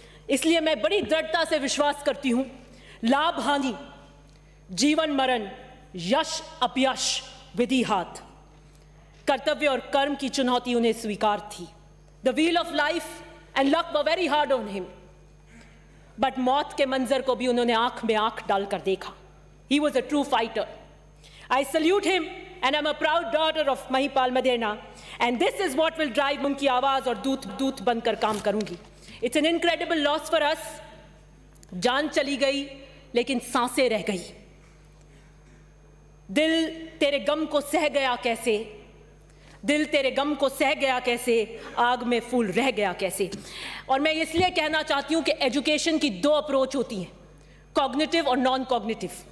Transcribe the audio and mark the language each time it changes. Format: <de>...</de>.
<hi>इसलिए मैं बड़ी दृढ़ता से विश्वास करती हूं, लाभ हानि, जीवन मरण, यश अपयश, विधि हाथ, कर्तव्य और कर्म की चुनौती उन्हें स्वीकार थी।</hi> <en>the wheel of life and luck were very hard on him, but</en> <hi>मौत के मंजर को भी उन्होंने आंख में आंख डालकर देखा।</hi> <en>He was a true fighter. I salute him and I'm a proud daughter of Mahipal Maderna, and this is what will drive</en> <hi>उनकी आवाज और दूत बनकर काम करूंगी।</hi> <en>It's an incredible loss for us.</en> <hi>जान चली गई लेकिन सांसें रह गई। दिल तेरे गम को सह गया कैसे, दिल तेरे गम को सह गया कैसे, आग में फूल रह गया कैसे। और मैं इसलिए कहना चाहती हूँ कि एजुकेशन की 2 अप्रोच होती हैं, कॉग्निटिव और नॉन कॉग्निटिव।</hi>